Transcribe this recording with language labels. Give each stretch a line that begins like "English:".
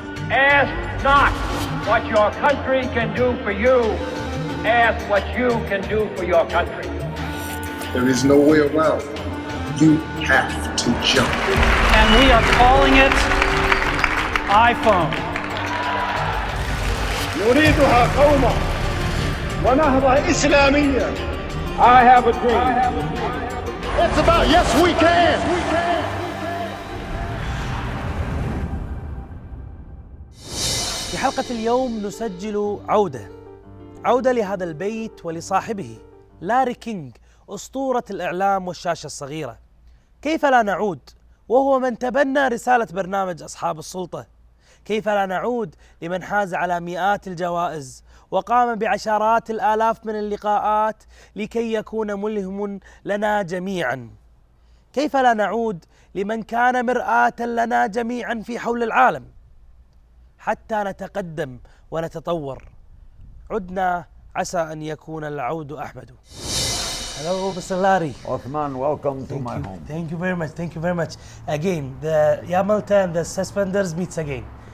English: Ask not what your country can do for you. Ask what you can do for your country. There is no way around. You have to jump. And we are calling it iPhone.
Arabic: نريدها قومة ونهضة إسلامية.
English: I have a dream. It's about yes we can.
Arabic: في حلقة اليوم نسجل عودة لهذا البيت ولصاحبه لاري كينغ، أسطورة الإعلام والشاشة الصغيرة. كيف لا نعود وهو من تبنى رسالة برنامج أصحاب السلطة؟ كيف لا نعود لمن حاز على مئات الجوائز وقام بعشرات الآلاف من اللقاءات لكي يكون ملهم لنا جميعا؟ كيف لا نعود لمن كان مرآة لنا جميعا في حول العالم حتى نتقدم ونتطور؟ عدنا، عسى أن يكون العود أحمد.
English: Hello, Mr. Lari. Othman, welcome to my home. Thank you very much. Thank you very much. Again, the Yamalta and the suspenders meets again.